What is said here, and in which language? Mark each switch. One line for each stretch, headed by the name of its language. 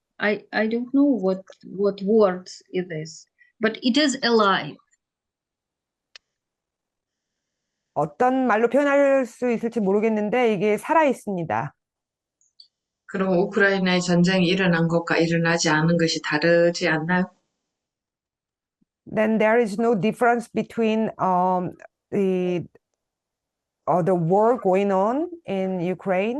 English: I don't know what words it is, but it is alive.
Korean: 어떤 말로 표현할 수 있을지 모르겠는데 이게 살아 있습니다. 그럼 우크라이나의 전쟁이 일어난 것과 일어나지 않은 것이 다르지 않나요?
English: Then there is no difference between the war going on in Ukraine.